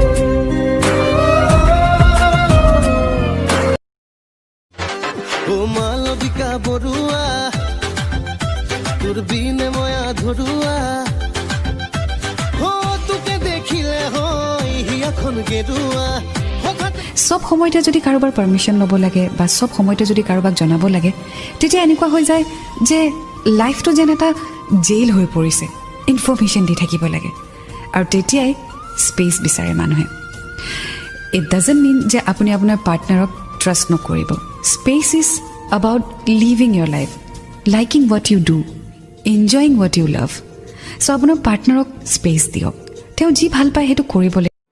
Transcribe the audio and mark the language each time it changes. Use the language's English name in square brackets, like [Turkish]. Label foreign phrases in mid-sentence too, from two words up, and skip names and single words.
[Assamese] মালবিকা বৰুৱা তোৰ বিনে মই আধৰুৱা তোকে দেখিলে হয় হিয়াখন গেৰুৱা। চব সময়তে যদি কাৰোবাৰ পাৰ্মিশ্যন ল'ব লাগে বা চব সময়তে যদি কাৰোবাক জনাব লাগে, তেতিয়া এনেকুৱা হৈ যায় যে লাইফটো যেন এটা জেইল হৈ পৰিছে। ইনফৰ্মেশ্যন দি থাকিব লাগে আৰু তেতিয়াই স্পেচ বিচাৰে মানুহে। [English] It doesn't mean [Assamese] যে আপুনি আপোনাৰ পাৰ্টনাৰক ট্ৰাষ্ট নকৰিব। [English] Space is about living your life, liking what you do, enjoying what you love. [Assamese] So আপোনাৰ পাৰ্টনাৰক স্পেচ দিয়ক, তেওঁ যি ভাল পায় সেইটো কৰিবলৈ।